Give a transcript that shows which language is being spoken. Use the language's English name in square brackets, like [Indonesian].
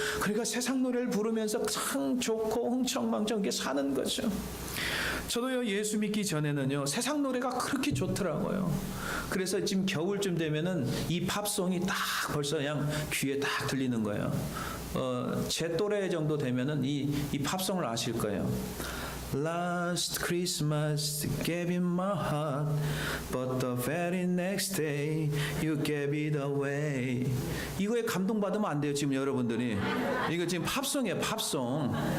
[Korean] 그러니까 세상 노래를 부르면서 참 좋고 흥청망청하게 사는 거죠. 저도요, 예수 믿기 전에는요, 세상 노래가 그렇게 좋더라고요. 그래서 지금 겨울쯤 되면은 이 팝송이 딱 벌써 그냥 귀에 딱 들리는 거예요. 제 또래 정도 되면은 이 팝송을 아실 거예요. [English] Last Christmas gave you my heart, but the very next day you gave it away. [Korean] 이거에 감동받으면 안 돼요, 지금 여러분들이. 이거 지금 팝송이에요, 팝송.